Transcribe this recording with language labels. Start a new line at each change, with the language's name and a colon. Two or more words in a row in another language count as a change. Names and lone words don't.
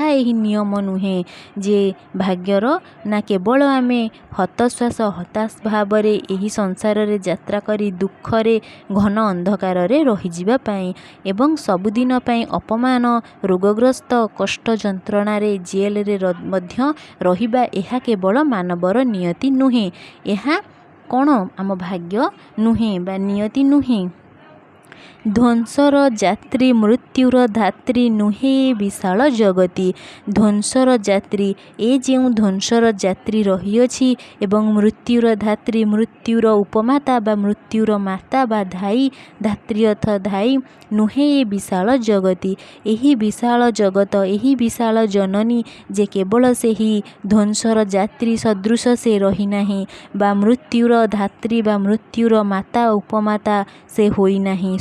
Odia: ଏହି ନିୟମ ନୁହେଁ ଯେ ଭାଗ୍ୟର ନା କେବଳ ଆମେ ହତଶ୍ୱାସ ହତାଶ ଭାବରେ ଏହି ସଂସାର ରେ ଯାତ୍ରା କରି ଦୁଃଖର ଘନ ଅନ୍ଧକାର ରେ ରହି ଯିବା ପାଇଁ ଏବଂ ସବୁଦିନ ପାଇଁ ଅପମାନ ରୋଗଗ୍ରସ୍ତ କଷ୍ଟ ଯନ୍ତ୍ରଣା ରେ ଜେଲ ରେ ମଧ୍ୟ ରହିବା ଏହା କେବଳ ମାନବର ନିୟତି ନୁହେଁ ଏହା କୌଣ ଆମ ଭାଗ୍ୟ ନୁହେଁ ବା ନିୟତି ନୁହେଁ। ଧ୍ୱଂସର ଯାତ୍ରୀ ମୃତ୍ୟୁର ଧାତ୍ରୀ ନୁହେଁ ବିଶାଳ ଜଗତୀ। ଧ୍ୱଂସର ଯାତ୍ରୀ ଏ ଯୋ ଧ୍ୱଂସର ଯାତ୍ରୀ ରହି ଅଛି ଏବଂ ମୃତ୍ୟୁର ଧାତ୍ରୀ ମୃତ୍ୟୁର ଉପମାତା ବା ମୃତ୍ୟୁର ମାତା ବା ଧାଈ ଧାତ୍ରୀ ଅର୍ଥ ଧାଈ ନୁହେଁ ବିଶାଳ ଜଗତୀ। ଏହି ବିଶାଳ ଜଗତ ଏହି ବିଶାଳ ଜନନୀ ଯେ କେବଳ ସେ ହିଁ ଧ୍ୱଂସର ଯାତ୍ରୀ ସଦୃଶ ସେ ରହି ନାହିଁ ବା ମୃତ୍ୟୁର ଧାତ୍ରୀ ବା ମୃତ୍ୟୁର ମାତା ଉପମାତା ସେ ହୋଇ ନାହିଁ।